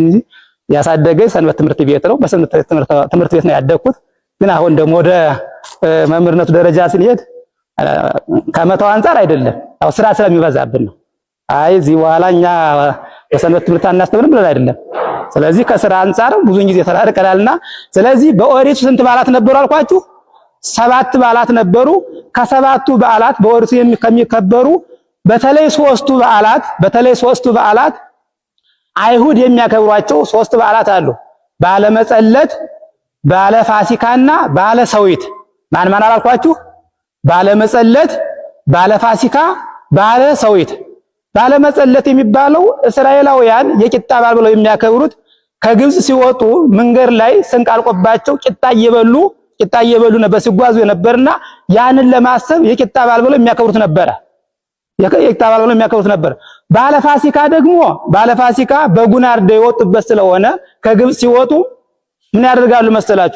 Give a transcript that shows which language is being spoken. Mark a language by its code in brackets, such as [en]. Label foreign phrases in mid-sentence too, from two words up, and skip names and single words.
[am] እንጂ ያሳደገኝ ሰንበት ትምህርት ቤት ነው። በሰንበት ትምህርት ቤት ነው ያደግኩት። ግን አሁን ደግሞ ወደ መምህርነቱ ደረጃ ስንሄድ ከመተው አንፃር አይደለም፣ ያው ስራ ስለሚበዛብን ነው። አይ እዚህ በኋላ እኛ በሰንበት ትምህርት አናስተምርም ብለን አይደለም። ስለዚህ ከስራ አንፃር ብዙን ጊዜ ተራርቀናልና ስለዚህ በኦሪቱ ስንት በዓላት ነበሩ አልኳችሁ? 7 በዓላት ነበሩ። ከ7ቱ በዓላት በኦሪቱ ከሚከበሩ በተለይ ሶስቱ በዓላት አይሁድ የሚያከብሯቸው 3 በዓላት አሉ። በዓለ መጸለት፣ በዓለ ፋሲካና በዓለ ሰዊት። ማን አላልኳችሁ? በዓለ መጸለት፣ በዓለ ፋሲካ፣ በዓለ ሰዊት። በዓለ መጸለት የሚባለው እስራኤላውያን የቂጣ በዓል ብለው የሚያከብሩት ከግብጽ ሲወጡ መንገድ ላይ ስንቅ አልቆባቸው ቂጣ እየበሉ ነበር ሲጓዙ የነበርና ያንን ለማሰብ የቂጣ በዓል ብለው የሚያከብሩት ነበር። በዓለ ፋሲካ ደግሞ በዓለ ፋሲካ በጉን አርደው የወጡበት ስለሆነ ከግብጽ ሲወጡ ምን ያደርጋሉ መሰላችሁ?